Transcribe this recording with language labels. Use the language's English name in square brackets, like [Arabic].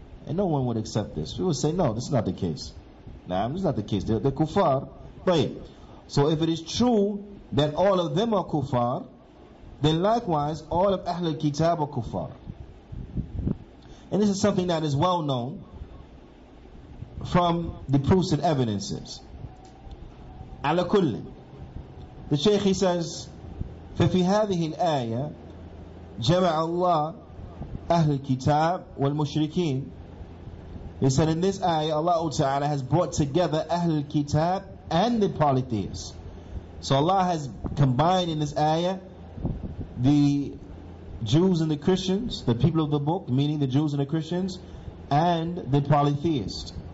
[English] And no one would accept this. We would say, no, this is not the case. Now, this is not the case. They're kuffar. Right. So if it is true that all of them are kuffar, then likewise all of Ahl al-Kitab are kuffar. And this is something that is well known from the proofs and evidences. Ala kulli. The Shaykh, he says, [Arabic] ففي هذه الآية جمع الله أهل الكتاب والمشركين. [English] He said in this ayah, Allah Ta'ala has brought together Ahl al-Kitab and the polytheists. So Allah has combined in this ayah the Jews and the Christians, the people of the book, meaning the Jews and the Christians, and the polytheists.